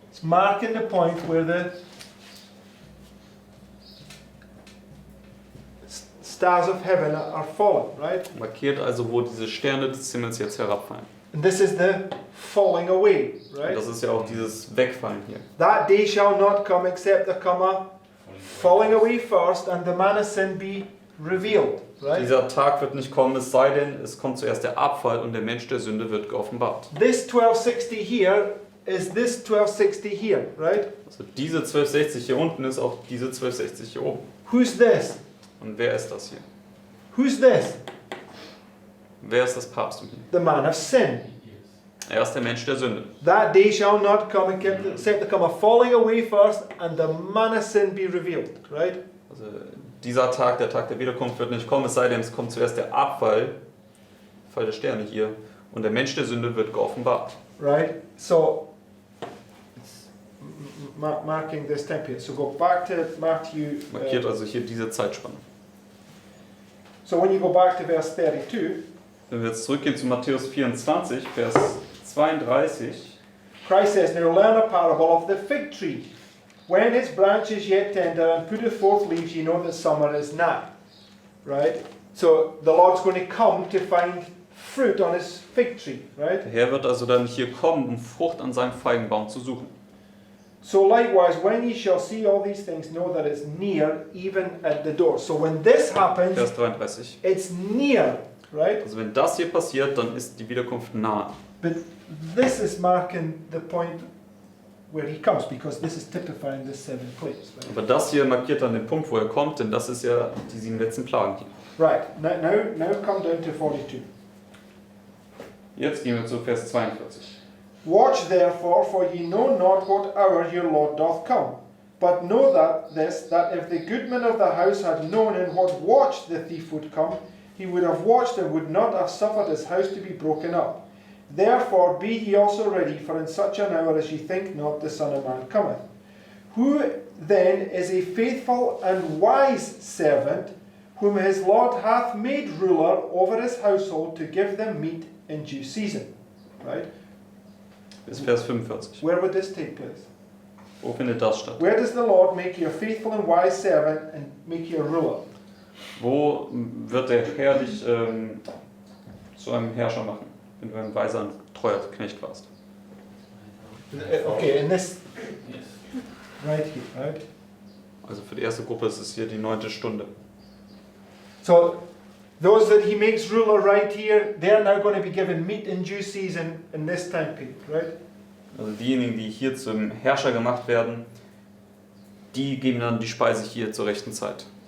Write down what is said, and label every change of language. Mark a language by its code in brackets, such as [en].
[en] It's marking the point where the stars of heaven are fallen, right? [de] Markiert also, wo diese Sterne des Himmels jetzt herabfallen. [en] And this is the falling away, [de] Und [en] right? [de] das ist ja auch dieses Wegfallen hier. [en] That day shall not come except there come a falling away first, and the man of sin be revealed, right? [de] Dieser Tag wird nicht kommen, es sei denn, es kommt zuerst der Abfall und der Mensch der Sünde wird geoffenbart. [en] This 1260 here is this 1260 here, right? [de] Also diese 1260 hier unten ist auch diese 1260 hier oben. [en] Who's this? [de] Und wer ist das hier? [en] Who's this? [de] Wer ist das Papsttum hier? [en] The man of sin. [de] Er ist der Mensch der Sünde. [en] That day shall not come except there come a falling away first, and the man of sin be revealed, right? [de] Also dieser Tag, der Tag der Wiederkunft wird nicht kommen, es sei denn, es kommt zuerst der Abfall, Fall der Sterne hier, und der Mensch der Sünde wird geoffenbart. [en] Right? So, marking this time period. So go back to Matthew. [de] Markiert also hier diese Zeitspanne. [en] So when you go back to verse 32, [de] Wenn wir jetzt zurückgehen zu Matthäus 24, Vers 32, [en] Christ says, Now learn a parable of the fig tree. When its branch is yet tender and putteth forth leaves, ye know that summer is nigh. Right? So the Lord's going to come to find fruit on his fig tree. Right? [de] der Herr wird also dann hier kommen, um Frucht an seinem Feigenbaum zu suchen. [en] So likewise, when ye shall see all these things, know that it's near, even at the door. So when this happens, [de] Vers 33. [en] it's near, right? [de] Also wenn das hier passiert, dann ist die Wiederkunft nahe. [en] But this is marking the point where he comes, because this is typifying this seventh place. Right? [de] Aber das hier markiert dann den Punkt, wo er kommt, denn das ist ja die 7 letzten Plagen hier. [en] Right, now come down to 42. [de] Jetzt gehen wir zu Vers 42. [en] Watch therefore, for ye know not what hour your Lord doth come. But know that if the goodman of the house had known in what watch the thief would come, he would have watched and would not have suffered his house to be broken up. Therefore be ye also ready, for in such an hour as ye think not the Son of Man cometh. Who then is a faithful and wise servant, whom his Lord hath made ruler over his household to give them meat in due season? Right? [de] Bis Vers 45. [en] Where would this take place? [de] Wo findet das statt? [en] Where does the Lord make you a faithful and wise servant and make you a ruler? [de] Wo wird der Herr dich zu einem Herrscher machen, wenn du ein weiser und treuer Knecht warst? [en] Okay, in this, Yes. right here, right? [de] Also für die erste Gruppe ist es hier die 9. Stunde. [en] So, those that he makes ruler right here, they're now going to be given meat in due season in this time period, right? [de] Also diejenigen, die hier zum Herrscher gemacht werden, die geben dann die Speise hier zur rechten Zeit.